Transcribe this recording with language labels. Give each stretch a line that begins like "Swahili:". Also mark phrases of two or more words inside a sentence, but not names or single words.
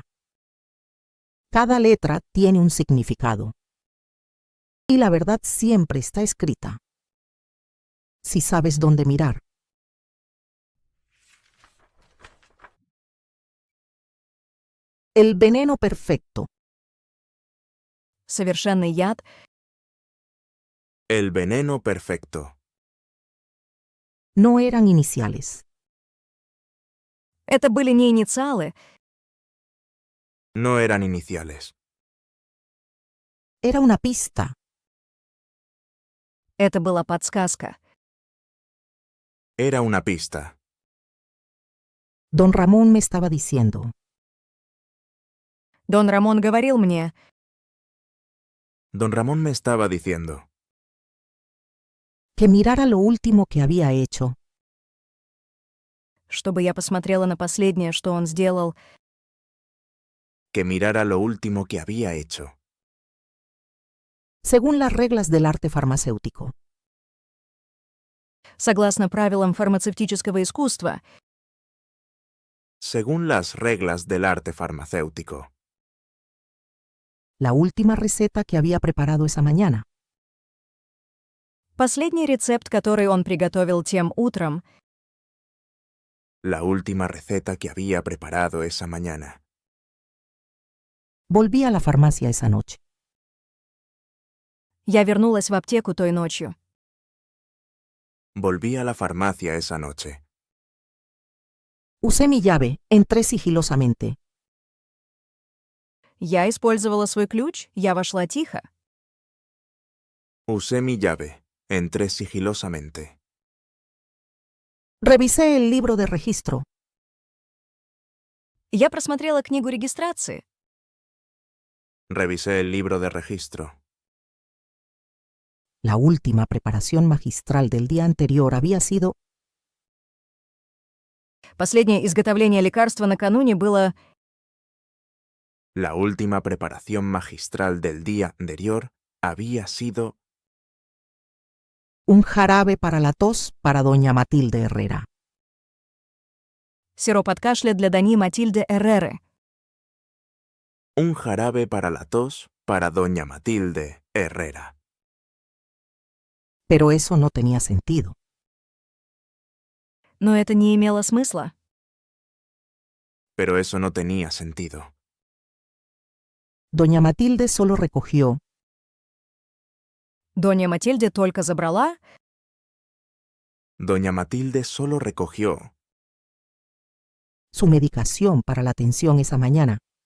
Spanish: Cada letra tiene un significado. Y la verdad siempre está escrita, si sabes dónde mirar. El veneno perfecto.
Russian: Совершенный яд.
Spanish: El veneno perfecto. No eran iniciales.
Russian: Это были не инициалы,
Spanish: No eran iniciales. Era una pista.
Russian: это была подсказка.
Spanish: Era una pista. Don Ramón me estaba diciendo,
Russian: Дон Рамон говорил мне,
Spanish: Don Ramón me estaba diciendo que mirara lo último que había hecho,
Russian: чтобы я посмотрела на последнее, что он сделал,
Spanish: que mirara lo último que había hecho, según las reglas del arte farmacéutico.
Russian: согласно правилам фармацевтического искусства,
Spanish: según las reglas del arte farmacéutico. La última receta que había preparado esa mañana.
Russian: последний рецепт, который он приготовил тем утром,
Spanish: La última receta que había preparado esa mañana. Volví a la farmacia esa noche.
Russian: я вернулась в аптеку той ночью.
Spanish: Volví a la farmacia esa noche. Usé mi llave, entré sigilosamente.
Russian: Я использовала свой ключ, я вошла тихо.
Spanish: Usé mi llave. Entré sigilosamente. Revisé el libro de registro.
Russian: Я просмотрела книгу регистрации.
Spanish: Revisé el libro de registro. La última preparación magistral del día anterior había sido
Russian: Последнее изготовление лекарства накануне было
Spanish: La última preparación magistral del día anterior había sido un jarabe para la tos para doña Matilde Herrera.
Russian: сироп от кашля для Дани Матильды Эрреры.
Spanish: un jarabe para la tos para doña Matilde Herrera. Pero eso no tenía sentido.
Russian: Но это не имело смысла.
Spanish: Pero eso no tenía sentido. Doña Matilde solo recogió
Russian: Донья Матильде только забрала
Spanish: Doña Matilde solo recogió su medicación para la tensión esa mañana.